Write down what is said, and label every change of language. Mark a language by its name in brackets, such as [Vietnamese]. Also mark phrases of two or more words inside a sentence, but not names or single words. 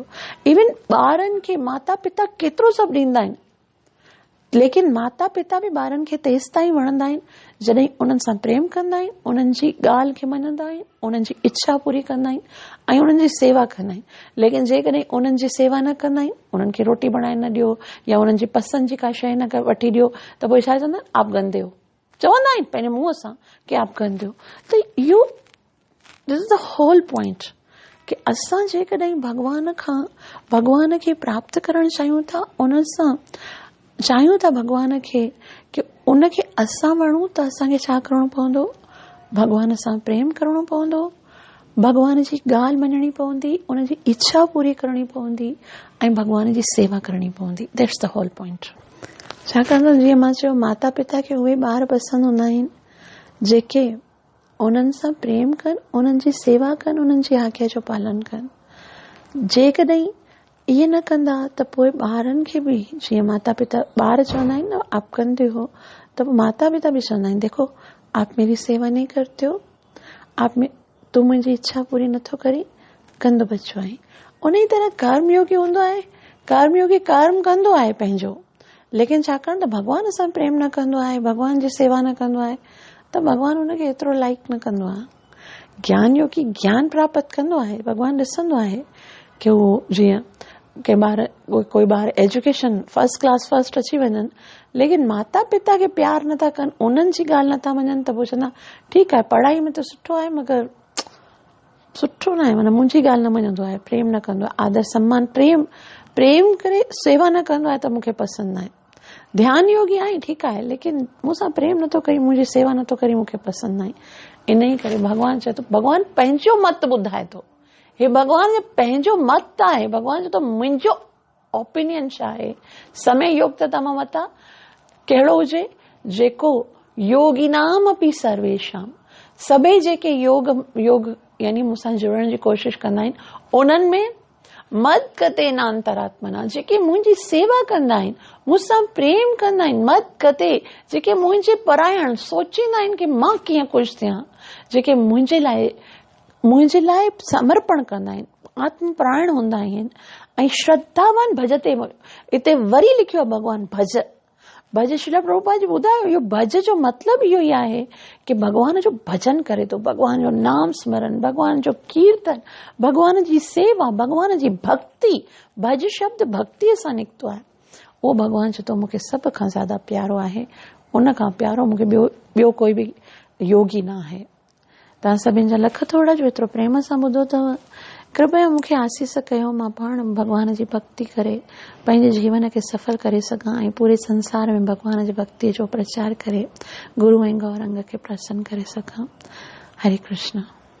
[Sindhi] इवन ॿारनि खे माता पिता केतिरो सभु ॾींदा आहिनि, लेकिन माता पिता बि ॿारनि खे तेसि ताईं वणंदा आहिनि जॾहिं उन्हनि सां प्रेम कंदा आहिनि, उन्हनि जी ॻाल्हि खे मञंदा आहिनि, उन्हनि जी इच्छा पूरी कंदा आहिनि ऐं उन्हनि जी सेवा कंदा आहिनि। लेकिन जेकॾहिं उन्हनि जी सेवा न कंदा आहिनि, उन्हनि खे रोटी बनाए न ॾियो या उन्हनि जी पसंदि जी का शइ न वठी ॾियो, त पोइ छा चवंदा आहिनि, [Hindi] आप गंदे हो, [Sindhi] चवंदा आहिनि पंहिंजे मुंहं सां कि [Hindi] आप गंदे हो। [Sindhi] त इहो [English] this is the whole point [Sindhi] कि असां जेकॾहिं भॻवान खे प्राप्त करणु चाहियूं था, उन सां चाहियूं था भॻवान खे कि उनखे असां वणूं, त असांखे छा करणो पवंदो, भॻवान सां प्रेम करणो पवंदो, भॻवान जी ॻाल्हि मञणी पवंदी, उनजी इच्छा पूरी करणी पवंदी ऐं भॻवान जी सेवा करणी पवंदी। [English] That's the whole point. [Sindhi] छाकाणि त जीअं मां चयो, माता पिता खे उहे ॿार पसंदि हूंदा आहिनि जेके उन्हनि सां प्रेम कनि, उन्हनि जी सेवा कनि, उन्हनि जी आज्ञा जो पालन कनि। जेकॾहिं इहे न कंदा त पोइ ॿारनि खे बि, जीअं माता पिता ॿार चवंदा आहिनि न आप कंदे हो, त माता पिता बि चवंदा आहिनि [Hindi] देखो आप मेरी सेवा नहीं करते हो, [Sindhi] तू मुंहिंजी इच्छा पूरी नथो करी, गंदो बच्चो आहे। उन ई तरह कर्मयोगी हूंदो आहे, कर्मयोगी कर्म कंदो आहे पंहिंजो, लेकिन छाकाणि त भॻवान सां प्रेम न कंदो आहे, भॻवान जी सेवा न कंदो आहे, त भॻवान हुनखे एतिरो लाइक न कंदो आहे। ज्ञान योगी ज्ञान प्राप्त कंदो आहे, भॻवान ॾिसंदो आहे कि उहो जीअं के कोई ॿार एजुकेशन [English] first class first [Sindhi] अची वञनि, लेकिन माता पिता खे प्यार नथा कनि, उन्हनि जी ॻाल्हि नथा मञनि, त पोइ चवंदा ठीकु आहे पढ़ाई में त सुठो आहे, मगर सुठो न आहे, माना मुंहिंजी ॻाल्हि न मञंदो आहे, प्रेम न कंदो आहे, आदर सम्मान प्रेम करे सेवा न कंदो आहे, त मूंखे पसंदि न आहे। ध्यान योगी आहे ठीकु आहे, लेकिन मूंसां प्रेम नथो करी, मुंहिंजी सेवा नथो करी, मूंखे पसंदि न आहे। इन ई करे भॻवान चए थो, भॻवान पंहिंजो मत ॿुधाए थो, हे भॻवान जो पंहिंजो मत आहे। भॻवान चए थो मुंहिंजो ओपिनियन छा आहे, समय योग त तव्हां वटां कहिड़ो हुजे, जेको [Sanskrit] योगिनाम अपि सर्वेशाम, [Sindhi] सभई जेके योग यानी मूंसां जुड़ण जी कोशिश कंदा आहिनि, उन्हनि में [Sanskrit] मद गते नांतरात्मना, [Sindhi] जेके मुंहिंजी सेवा कंदा आहिनि, मूंसां प्रेम कंदा आहिनि, [Sanskrit] मद गते, [Sindhi] जेके मुंहिंजे परायण सोचींदा आहिनि कि मां कीअं ख़ुशि थियां, जेके मुंहिंजे लाइ समर्पण कंदा आहिनि, आत्म प्राण हूंदा आहिनि ऐं [Sanskrit] श्रद्धावान भजते, [Sindhi] हिते वरी लिखियो आहे भॻवान भज श्रील प्रभुपाद जी ॿुधायो, इहो भज जो मतिलबु इहो ई आहे कि भॻवान जो भजन करे थो, भॻवान जो नाम स्मरण, भॻवान जो कीर्तन, भॻवान जी सेवा, भॻवान जी भक्ति। भज शब्द भक्तीअ सां निकितो आहे। उहो भॻवानु चए थो मूंखे सभ खां ज़्यादा प्यारो आहे, उन खां प्यारो मूंखे ॿियो कोई बि योगी न आहे। तव्हां सभिनि जा लख थोड़ा जो एतिरो प्रेम सां ॿुधो अथव। कृपया मूंखे आसीस कयो, मां पाण भॻवान जी भक्ति करे पंहिंजे जीवन खे सफल करे सघां ऐं पूरे संसार में भॻवान जी भक्ति जो प्रचार करे गुरू ऐं गौरंग खे प्रसन्न करे सघां। हरे कृष्ण।